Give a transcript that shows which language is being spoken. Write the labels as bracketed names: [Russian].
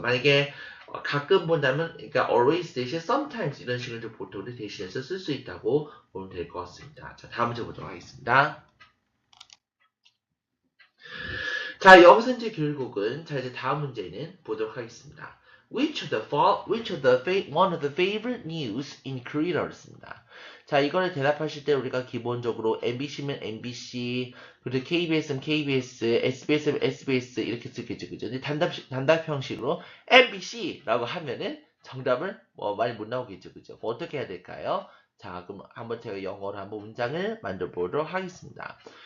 [Korean] 만약에 가끔 본다면, 그러니까 always 대신 sometimes 이런 식으로 보통 대신해서 쓸 수 있다고 보면 될 것 같습니다. 자, 다음 문제 보도록 하겠습니다. 자, 여기서 이제 결국은 이제 다음 문제는 보도록 하겠습니다. [English] Which of the one of the favorite news in Korea [Korean] 라고 했습니다. 자, 이거를 대답하실 때 우리가 기본적으로 MBC면 MBC, 그리고 KBS면 KBS, SBS면 SBS 이렇게 쓰겠죠, 그죠? 근데 단답 형식으로 MBC라고 하면은 정답을 많이 못 나오겠죠, 그죠? 어떻게 해야 될까요? 자, 그럼 한번 제가 영어로 한번 문장을 만들어 보도록 하겠습니다.